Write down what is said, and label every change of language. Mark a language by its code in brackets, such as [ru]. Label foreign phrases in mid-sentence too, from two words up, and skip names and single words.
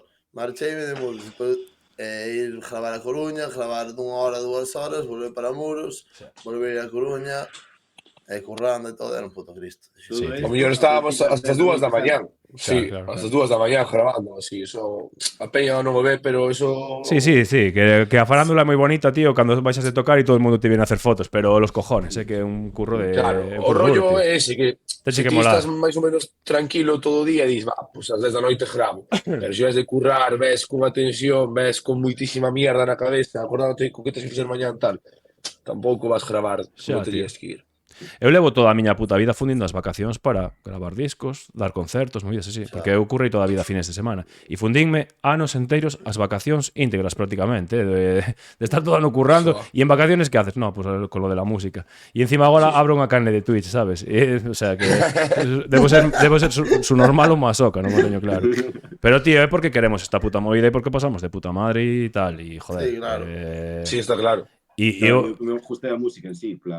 [gl] Marcheime de Muros, depois ir gravar a Coruña, gravar dunha hora, 2 horas, volver para Muros, volver a Coruña, e currando e todo, era un puto Cristo. Sí, O mellor estábamos hasta as 2 da mañá. Sí, claro. hasta as 2 da mañá grabando, así, eso. A peña non o ve, pero eso. Sí, que a farándula é moi bonita, tío, cando baixas de tocar e todo o mundo [es] te viene a hacer fotos, pero los cojones, [gl] que é un curro de Claro, un o curro rollo duro, tío. é ese, que Tense se que ti molar. estás máis ou menos tranquilo todo o día e dis, pues ás 10 da noite gravo. Pero se vas de currar, ves cunha tensión, ves con moitísima mierda na cabeza, acordándote co que tens que facer mañá tal, tampouco vas gravar Xa, como terías tío. que ir. Eu levo toda a miña puta vida fundindo as vacacións para gravar discos, dar concertos, movidas así, porque eu currei toda a vida fines de semana. E fundinme anos enteiros as vacacións íntegras prácticamente, de estar todo ano currando e [es] en vacaciones que haces? No, pues con lo de la música. [gl] E encima agora abro unha canle de Twitch, sabes? O sea que debo ser su normal ou masoca, non o teño claro. Pero tío, é porque queremos esta puta movida e porque pasamos de puta madre e tal, e joder. Sí, claro. Sí, está claro. E Claro, eu me gusta a música en sí, plan.